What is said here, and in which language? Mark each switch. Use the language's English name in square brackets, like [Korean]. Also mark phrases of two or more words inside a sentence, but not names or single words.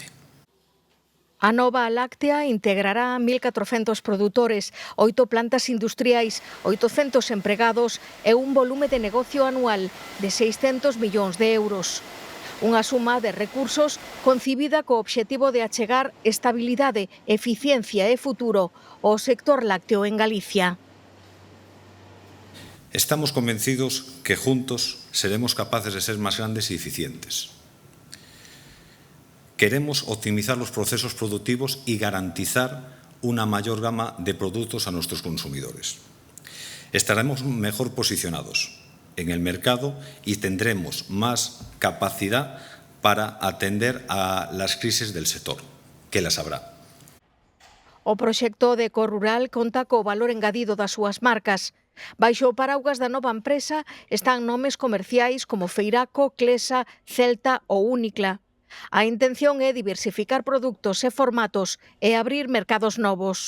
[Galician] A nova láctea integrará 1.400 produtores, 8 plantas industriais, 800 empregados e un volume de negocio anual de 600 millóns de euros. Unha suma de recursos concibida co obxectivo de achegar estabilidade, eficiencia e futuro ao sector lácteo en Galicia. [Spanish] Estamos convencidos que juntos seremos capaces de ser más grandes y eficientes. Queremos optimizar los procesos productivos y garantizar una mayor gama de productos a nuestros consumidores. Estaremos mejor posicionados en el mercado y tendremos más capacidad para atender a las crisis del sector, que las habrá. [Galician] O proxecto de Corrural conta co valor engadido das súas marcas. Baixo o paraugas da nova empresa están nomes comerciais como Feiraco, Clesa, Celta ou Únicla. A intención é diversificar produtos e formatos e abrir mercados novos.